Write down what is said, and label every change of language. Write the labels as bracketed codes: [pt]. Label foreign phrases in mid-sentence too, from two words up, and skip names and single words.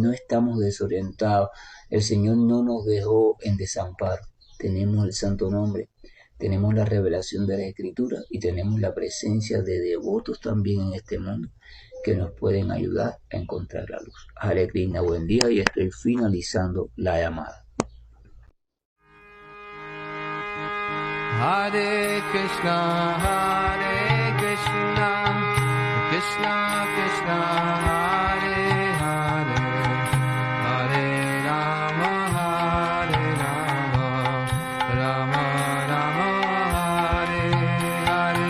[es] No estamos desorientados. El Señor no nos dejó en desamparo. Tenemos el santo nombre, tenemos la revelación de la Escritura y tenemos la presencia de devotos también en este mundo que nos pueden ayudar a encontrar la luz. Hare Krishna, buen día, y estoy finalizando la llamada. [sa] Hare Krishna, Krishna Krishna, Hare Hare, Hare Rama, Rama Rama, Hare Hare.